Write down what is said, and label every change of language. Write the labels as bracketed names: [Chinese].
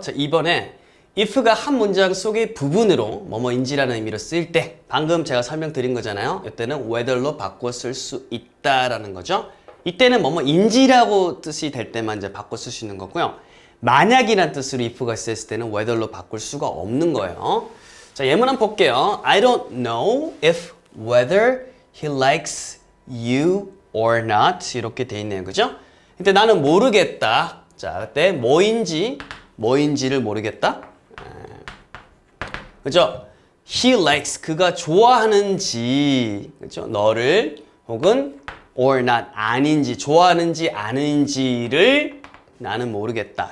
[Korean] 자, 이번에 if가 한 문장 속의 부분으로 뭐뭐인지라는 의미로 쓰일 때 방금 제가 설명드린 거잖아요. 이때는 whether로 바꿔 쓸 수 있다라는 거죠. 이때는 뭐뭐인지라고 뜻이 될 때만 이제 바꿔 쓸 수 있는 거고요. 만약이란 뜻으로 if가 있을 때는 whether로 바꿀 수가 없는 거예요. 자, 예문 한번 볼게요. [English] I don't know if whether he likes you or not. [Korean] 이렇게 돼 있네요. 그죠? 근데 나는 모르겠다. 자, 그때 뭐인지를 모르겠다. 그죠? [English] He likes, [Korean] 그가 좋아하는지, 그죠? 너를, 혹은 or not, 아닌지, 좋아하는지 아닌지를 나는 모르겠다.